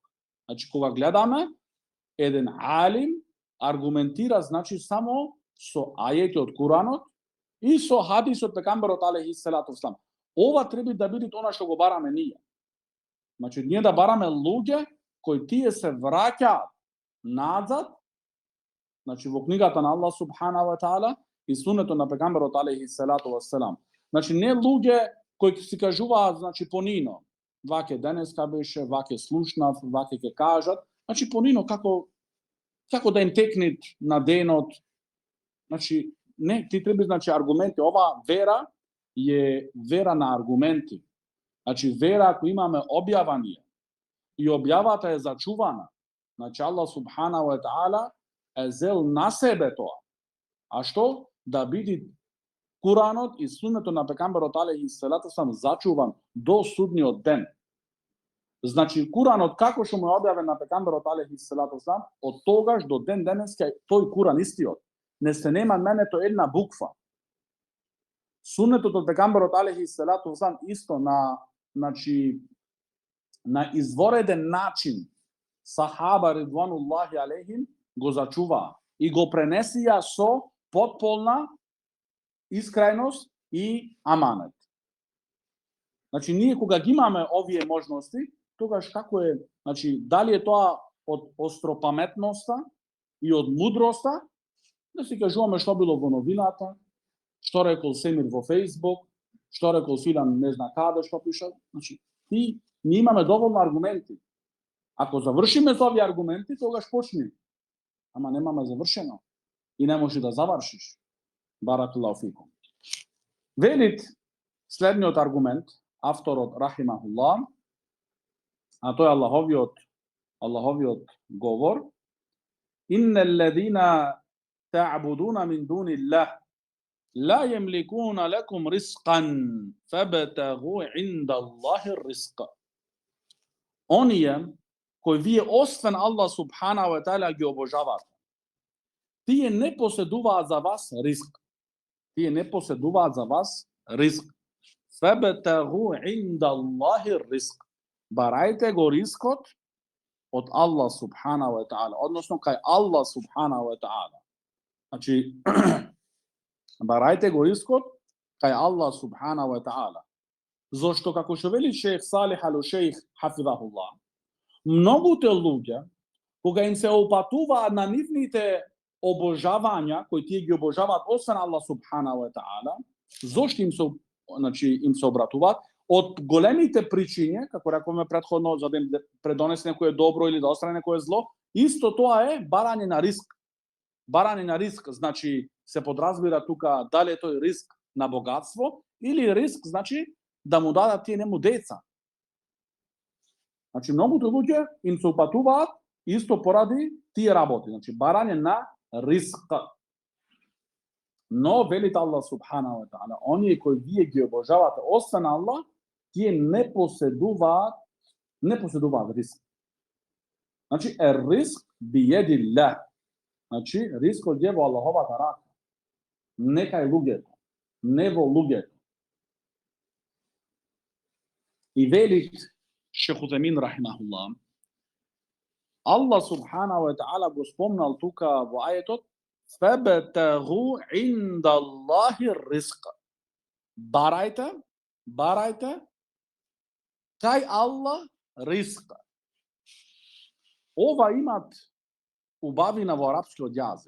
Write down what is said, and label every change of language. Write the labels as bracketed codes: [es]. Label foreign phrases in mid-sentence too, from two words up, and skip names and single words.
[mk] Значи, кога гледаме, еден алим аргументира, значи, само со ајети од Куранот и со хадис од пегамберот [ar] عليه الصلاة والسلام. [mk] Ова треба да биде она што го бараме ние. Значи, ние да бараме луѓе кои тие се враќаат назад, значи, во книгата на Аллах [ar] سبحانه وتعالى [mk] и сунето на пегамберот [ar] عليه الصلاة والسلام. [mk] Значи, не луѓе кои си кажуваат, значи, понино. Ваке денеска беше, ваке слушнав, ваке ќе кажат. Значи, понино како да им текнет на денот. Значи, не, ти треба, значи, аргументи. Ова вера е вера на аргументи. Значи, вера ако имаме објавание и објавата е зачувана, значи, Аллах [ar] سبحانه وتعالى [mk] е зел на себе тоа. А што? Да биде Куранот и сунето на пегамберот [ar] عليه الصلاة والسلام [mk] зачуван до судниот ден. Значи, Куранот како што му е објавен на пегамберот [ar] عليه الصلاة والسلام, [mk] од тогаш до ден денеска тој Куран истиот. Не се нема менето една буква. Сунетот од пегамберот [ar] عليه الصلاة والسلام [mk] исто значи, на извореден начин сахаба [ar] رضوان الله عليهم [mk] го зачуваа и го пренесија со потполна искреност и аманет. Значи, ние кога ги имаме овие можности, тогаш како е, значи, дали е тоа од остропаметноста и од мудроста, да си кажуваме што било во новината, што рекол Семир во Фейсбук, што рекол Филан не зна каде што пишал. Значи, ние имаме доволно аргументи. Ако завршиме со овие аргументи, тогаш почни. Ама немаме завршено и не можеш да завршиш. [ar] بارك الله فيكم. [mk] Велит следниот аргумент, авторот рахимахуллах, а тој е Аллаховиот говор: [ar] إن الذين تعبدون من دون الله لا يملكون لكم رزقا فابتغوا عند الله الرزق. [mk] Оние кои вие освен Аллах [ar] سبحانه وتعالى [mk] ги обожавате, тие не поседуваат за вас риск. Тие не поседуваат за вас риск. [ar] فابتغوا عند الله الرزق. [mk] Барајте го рискот од Аллах [ar] سبحانه وتعالى, [mk] односно кај Аллах [ar] سبحانه وتعالى. [mk] Значи, барајте го рискот кај Аллах [ar] سبحانه وتعالى. [mk] Зошто, како што вели шејх Салих ал-Шејх хафизахуллах, многуте луѓе, кога им се опатуваат на нивните обожавања, кои тие ги обожаваат освен Аллах [ar] سبحانه وتعالى, [mk] зошто им се обратуваат? Од големите причини, како рековме претходно, за да им предонесе некое добро или да остране некое зло, исто тоа е барање на риск. Барање на риск, значи, се подразбира тука дали е тој риск на богатство или риск, значи, да му дадат тие нему деца. Значи, многуто луѓе им се упатуваат исто поради тие работи. Значи, барање на риск. Но, велит Аллах [ar] سبحانه وتعالى, [mk] оние кои вие ги обожавате освен Аллах, тие не поседуваат риск. [ar] Значи, الرزق بيد الله. [mk] Значи, рискот е во Аллаховата рака. Не кај луѓето, не во луѓето. И велит Шейх Утемин рахимахуллах, Аллах [ar] سبحانه وتعالى [mk] го спомнал тука во ајетот: [ar] فابتغوا عند الله الرزق. [mk] Барајте кај Аллах риск. Ова имат убавина во арапскиот јазик.